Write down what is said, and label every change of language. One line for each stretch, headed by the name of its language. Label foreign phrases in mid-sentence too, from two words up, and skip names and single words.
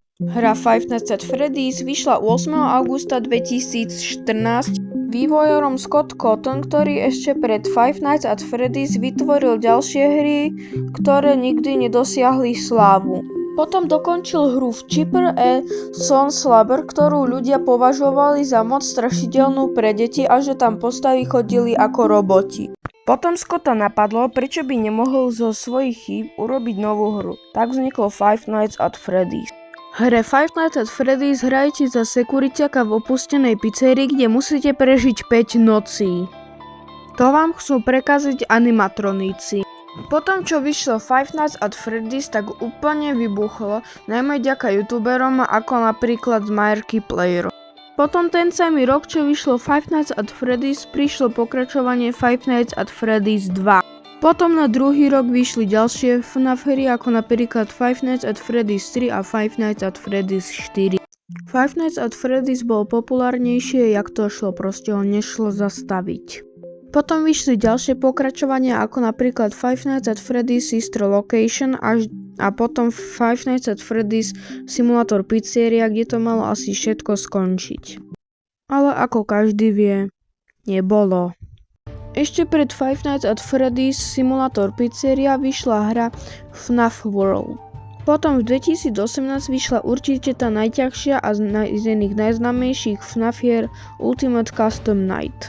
Slovak: Hra Five Nights at Freddy's vyšla 8. augusta 2014 vývojárom Scott Cawthon, ktorý ešte pred Five Nights at Freddy's vytvoril ďalšie hry, ktoré nikdy nedosiahli slávu. Potom dokončil hru v Cheaper a Son Slabber, ktorú ľudia považovali za moc strašidelnú pre deti a že tam postavy chodili ako roboti. Potom Scotta napadlo, prečo by nemohol zo svojich chýb urobiť novú hru. Tak vzniklo Five Nights at Freddy's. V hre Five Nights at Freddy's hrajete za sekuriťaka v opustenej pizzerii, kde musíte prežiť 5 nocí. To vám chcú prekaziť animatroníci. Potom čo vyšlo Five Nights at Freddy's, tak úplne vybuchlo, najmä vďaka youtuberom ako napríklad Markiplier. Potom ten samý rok, čo vyšlo Five Nights at Freddy's, prišlo pokračovanie Five Nights at Freddy's 2. Potom na druhý rok vyšli ďalšie FNAF hry ako napríklad Five Nights at Freddy's 3 a Five Nights at Freddy's 4. Five Nights at Freddy's bol populárnejšie, jak to šlo, proste ho nešlo zastaviť. Potom vyšli ďalšie pokračovania ako napríklad Five Nights at Freddy's Sister Location a potom Five Nights at Freddy's Simulator Pizzeria, kde to malo asi všetko skončiť. Ale ako každý vie, nebolo. Ešte pred Five Nights at Freddy's Simulator Pizzeria vyšla hra FNAF World. Potom v 2018 vyšla určite tá najťažšia a z jedných najznámejších FNAF hier Ultimate Custom Night.